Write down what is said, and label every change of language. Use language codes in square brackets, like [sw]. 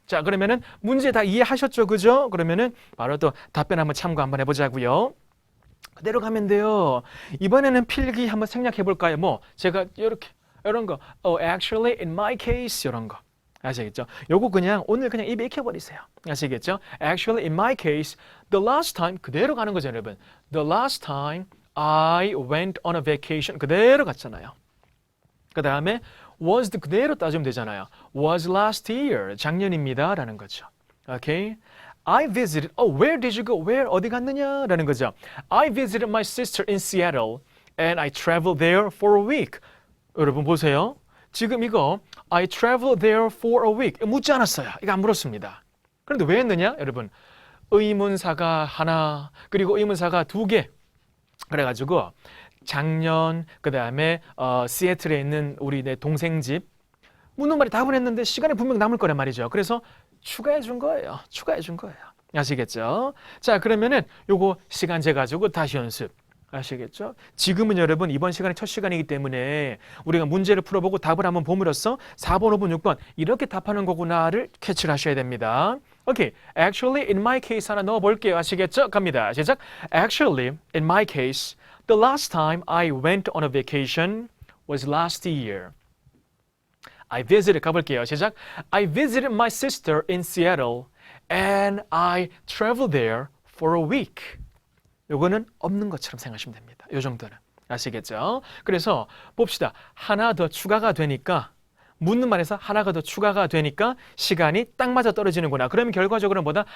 [ko] 자, 그러면은 문제 다 이해하셨죠? 그죠? 그러면은 바로 또 답변 한번 참고 한번 해보자고요. 그대로 가면 돼요. 이번에는 필기 한번 생략해 볼까요? 제가 이런 거 [en] actually in my case [ko] 이런 거 아시겠죠? 요거 오늘 그냥 입에 익혀버리세요. 아시겠죠? [en] Actually in my case the last time [ko] 그대로 가는 거죠, 여러분. [en] The last time I went on a vacation [ko] 그대로 갔잖아요. 그 다음에 was 그대로 따지면 되잖아요. [en] Was last year [ko] 작년입니다 라는 거죠. 오케이? [en] I visited, where did you go? [ko] Where, 어디 갔느냐? 라는 거죠. [en] I visited my sister in Seattle and I traveled there for a week. [ko] 여러분 보세요. 지금 이거 [en] I traveled there for a week. [ko] 묻지 않았어요. 이거 안 물었습니다. 그런데 왜 했느냐? 여러분, 의문사가 하나, 그리고 의문사가 2개. 그래가지고 작년, 그 다음에 시애틀에 있는 우리 내 동생 집 묻는 말이 답은 했는데 시간이 분명 남을 거란 말이죠. 그래서 추가해 준 거예요. 아시겠죠? 자, 그러면은 요거 시간 재가지고 다시 연습. 아시겠죠? 지금은 여러분 이번 시간이 첫 시간이기 때문에 우리가 문제를 풀어보고 답을 한번 봄으로써 4번, 5번, 6번 이렇게 답하는 거구나를 캐치를 하셔야 됩니다. 오케이. [en] Actually, in my case [ko] 하나 넣어볼게요. 아시겠죠? 갑니다. 시작. [en] Actually, in my case, the last time I went on a vacation was last year. I visited, [ko] 가볼게요. 시작. [en] I visited my sister in Seattle and I traveled there for a week. [ko] 요거는 없는 것처럼 생각하시면 됩니다. 요 정도는. 아시겠죠? 그래서 봅시다. 하나 더 추가가 되니까 묻는 말에서 하나가 더 추가가 되니까 시간이 딱 맞아 떨어지는구나. 그러면 결과적으로 뭐다?